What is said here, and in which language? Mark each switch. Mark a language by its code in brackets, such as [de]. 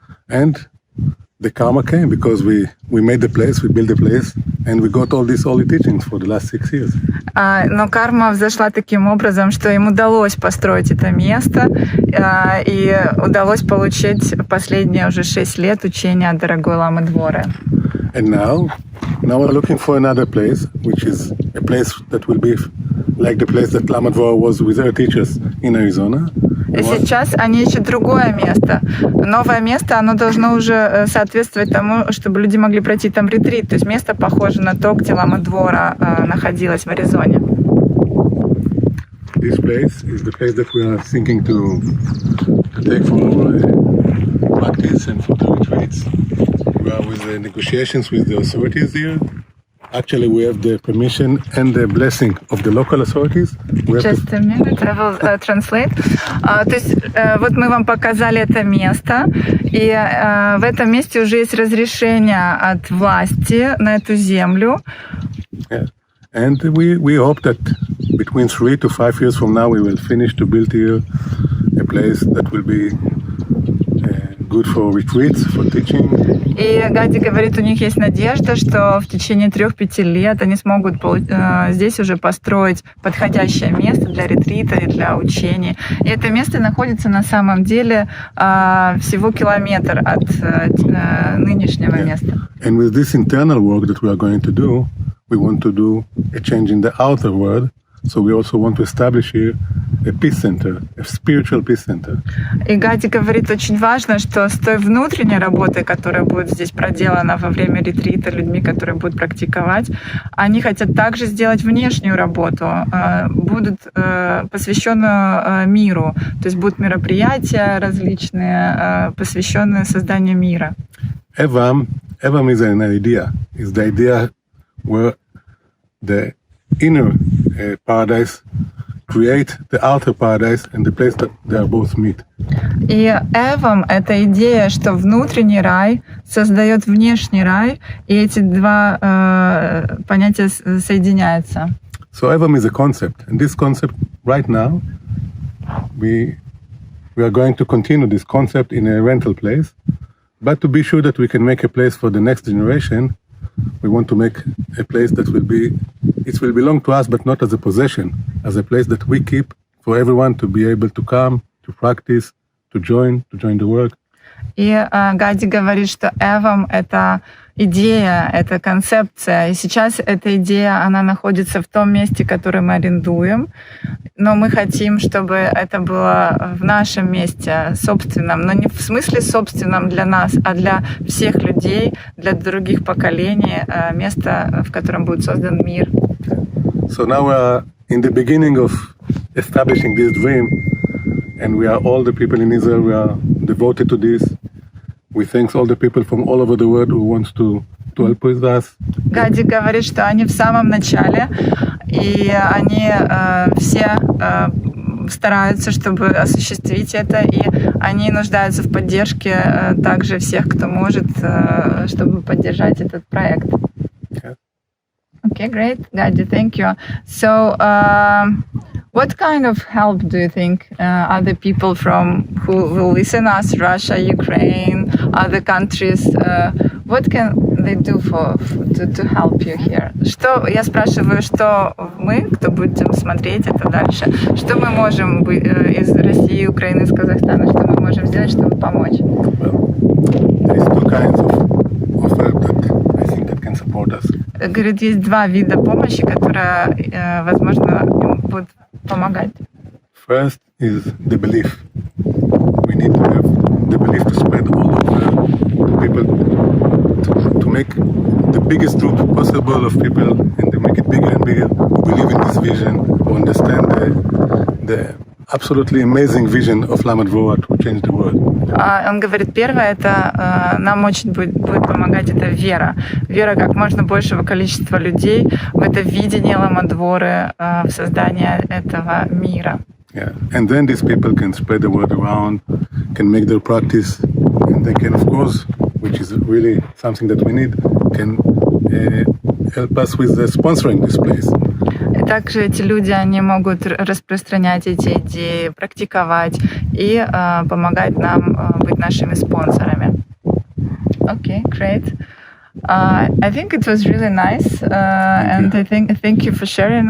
[en] And the karma came because we made the place, we built the place, and we got all the teachings for the last 6 years. [ru] Но карма взошла таким образом, что им удалось построить это место, и удалось получить последние уже 6 лет учения от дорогой Ламы Дворы. [en] And now we're looking for another place, which is a place that will be like the place that Lama Dvora was with her teachers in Arizona. [ru] Сейчас они ищут другое место. Новое место, оно должно уже соответствовать тому, чтобы люди могли пройти там ретрит. То есть место похоже на то, где Лама Двора находилась в Аризоне. [en] This place is the place that we are thinking to take for practice and for the retreats. We are with the negotiations with the authorities here. Actually, we have the permission and the blessing of the local authorities. Just a minute, I will translate. [ru] То есть вот мы вам показали это место, и в этом месте уже есть разрешение от власти на эту землю. [en] Yeah. And we hope that between 3 to 5 years from now we will finish to build here a place that will be good for retreats, for teaching. [ru] И Гади говорит, у них есть надежда, что в течение 3-5 лет они смогут здесь уже построить подходящее место для ретрита и для учения. И это место находится на самом деле всего километр от нынешнего места. [en] And with this internal work that we are going to do, we want to do a change in the outer world. So we also want to establish here a peace center, a spiritual peace center. [ru] И Гади говорит, очень важно, что с той внутренней работой, которая будет здесь проделана во время ретрита людьми, которые будут практиковать, они хотят также сделать внешнюю работу, будут посвященную миру. То есть будут мероприятия различные, посвященные созданию мира. [en] Evam is an idea. It's the idea where the inner paradise create the outer paradise and the place that they are both meet. [ru] И Эвам — это идея, что внутренний рай создает внешний рай, и эти два понятия соединяются. [en] So Evam is a concept, and this concept right now we are going to continue this concept in a rental place, but to be sure that we can make a place for the next generation. We want to make a place that will belong to us, but not as a possession, as a place that we keep for everyone to be able to come, to practice, to join the work. [ru] И Гади говорит, что Эвам — это идея, это концепция. И сейчас эта идея, она находится в том месте, которое мы арендуем. Но мы хотим, чтобы это было в нашем месте, собственном. Но не в смысле собственном для нас, а для всех людей, для других поколений. Место, в котором будет создан мир. [en] So now we are in the beginning of establishing this dream. And we are all the people in Israel, we are devoted to this. We thank all the people from all over the world who wants to help with us. [ru] Гади говорит, что они в самом начале, и они все стараются, чтобы осуществить это, и они нуждаются в поддержке также всех, кто может, чтобы поддержать этот проект. [en] Yeah. Okay, great, Гади, thank you. So, what kind of help do you think other people who will listen us, Russia, Ukraine, other countries, what can they do to help you here? [ru] Что, я спрашиваю, что мы, кто будем смотреть это дальше, что мы можем из России, Украины, из Казахстана, что мы можем сделать, чтобы помочь? [en] Well, there is two kinds of help that I think that can support us. [ru] Говорит, есть два вида помощи, которые, возможно, будут помогать. [en] First is the belief. We need to have the belief to spread all over the people, to make the biggest group possible of people, and to make it bigger and bigger, who believe in this vision, who understand the absolutely amazing vision of Lama Dvora to change the world. [ru] Он говорит, первое, это нам очень будет помогать, это вера. Вера как можно большего количества людей в это видение Лама Дворы, в создание этого мира. [en] Yeah. And then these people can spread the word around, can make their practice, and they can, of course, which is really something that we need, can help us with sponsoring this place. [ru] И также эти люди, они могут распространять эти идеи, практиковать и помогать нам быть нашими спонсорами. [en] Okay, great. I think it was really nice, and I thank you for sharing.